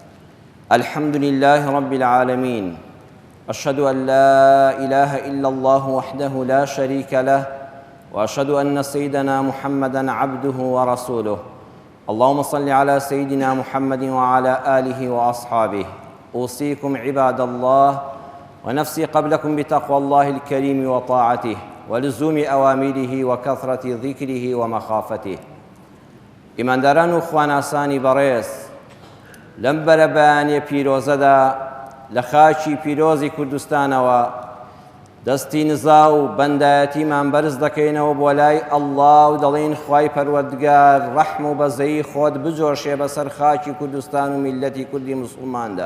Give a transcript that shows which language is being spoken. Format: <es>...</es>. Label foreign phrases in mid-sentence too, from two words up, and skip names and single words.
<ar>الحمد لله رب العالمين، أشهد أن لا إله إلا الله وحده لا شريك له، وأشهد أن سيدنا محمدًا عبده ورسوله. اللهم صل على سيدنا محمد وعلى آله وأصحابه. أوصيكم عباد الله ونفسي قبلكم بتقوى الله الكريم وطاعته ولزوم أوامره وكثرة ذكره ومخافته.</ar> <ckb>إمان داران خواناسانی بەڕێز، لەم بەرەبەیانیە پیرۆزەدا لە خاکی پیرۆزی کوردستانەوە دەستی نزا و بەندایەتیمان بەرز دەکەینەوە بۆ لای ئەڵڵا و دەڵێن خوای پەروەردگار ڕەحم و بەزەیی خۆت بجۆشێ بەسەر خاکی کوردستان و میلەتی کوردی موسڵماندا.</ckb>